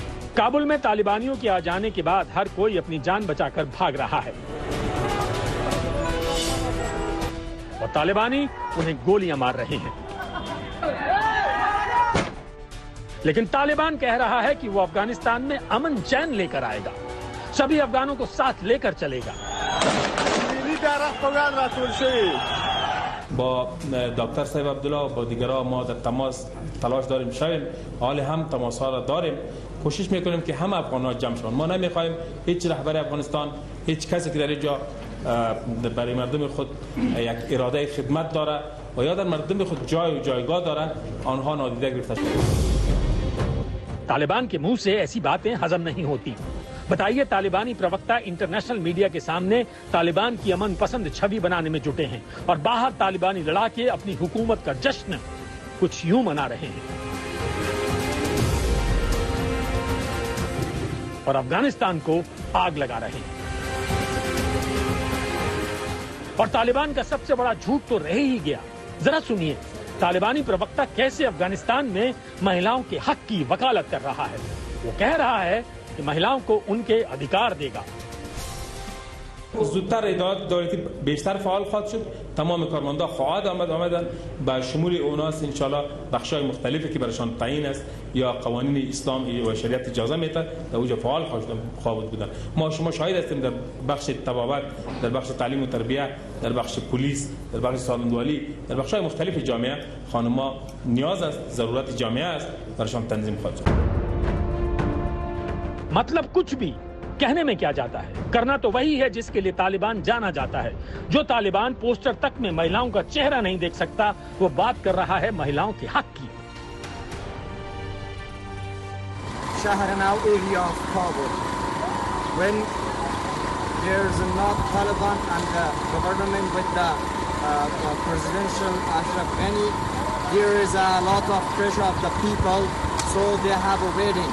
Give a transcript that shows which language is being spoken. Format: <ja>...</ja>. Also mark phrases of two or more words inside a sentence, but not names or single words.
<hi>काबुल में तालिबानियों के आ जाने के बाद हर कोई अपनी जान बचाकर भाग रहा है और तालिबानी उन्हें गोलियां मार रहे हैं। लेकिन तालिबान कह रहा है कि वो अफगानिस्तान में अमन चैन लेकर आएगा, सभी अफगानों को साथ लेकर चलेगा।</hi> <fa>با دکتر صاحب عبدالله و با دیگران ما در تماس تلاش داریم شویم، حال هم تماس ها را داریم، کوشش میکنیم که هم افغان‌ها جمع شوند. ما نمیخوایم هیچ رهبر افغانستان، هیچ کسی که در اینجا برای مردم خود یک اراده خدمت داره و یا در مردم خود جای و جایگاه داره، آنها نادیده گرفته شود.</fa> <hi>तालिबान के मुंह से ऐसी बातें हजम नहीं होती। बताइए, तालिबानी प्रवक्ता</hi> <en>international media</en> <hi>के सामने तालिबान की अमन पसंद छवि बनाने में जुटे हैं और बाहर तालिबानी लड़ाके अपनी हुकूमत का जश्न कुछ यूं मना रहे हैं और अफगानिस्तान को आग लगा रहे हैं। और तालिबान का सबसे बड़ा झूठ तो रह ही गया। जरा सुनिए, तालिबानी प्रवक्ता कैसे अफगानिस्तान में महिलाओं के हक की वकालत कर रहा है। वो कह रहा है कि महिलाओं को उनके अधिकार देगा।</hi> <fa>زودتر ادارات دولتی بیشتر فعال خواهد شد، تمام کارمندا خواهد آمدن با شمول اوناس</fa> <ar>ان شاء الله</ar> <fa>بخشای مختلفی که برایشان تعیین است یا قوانین اسلام و شریعت اجازه میده در اونجا فعال خواهد بودن. ما شما شاهد هستیم در بخش طبابت، در بخش تعلیم و تربیت، در بخش پلیس، در بخش سالمندوالی، در بخشای مختلف جامعه خانم‌ها نیاز است، ضرورت جامعه است، برایشان تنظیم خواهد شد.</fa> <hi>मतलब कुछ भी कहने में क्या जाता है, करना तो वही है जिसके लिए तालिबान जाना जाता है। जो तालिबान पोस्टर तक में महिलाओं का चेहरा नहीं देख सकता, वो बात कर रहा है महिलाओं के हक की।</hi> <en>Shahranau area of Kabul, when there is not Taliban and the government with the presidential Ashraf Ghani, there is a lot of pressure of the people, so they have a wedding.</en>